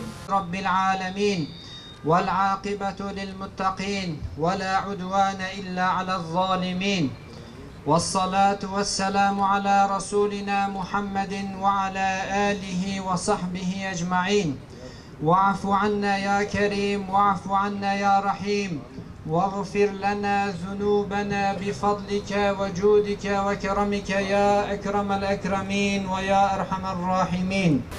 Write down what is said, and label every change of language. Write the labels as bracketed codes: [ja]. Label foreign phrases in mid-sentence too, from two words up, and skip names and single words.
[ar] رب العالمين والعاقبة للمتقين ولا عدوان إلا على الظالمين. والصلاة والسلام على رسولنا محمد وعلى آله وصحبه أجمعين. واعف عنا يا كريم, واعف عنا يا رحيم. واغفر لنا ذنوبنا بفضلك وجودك وكرمك يا أكرم الأكرمين ويا أرحم الراحمين.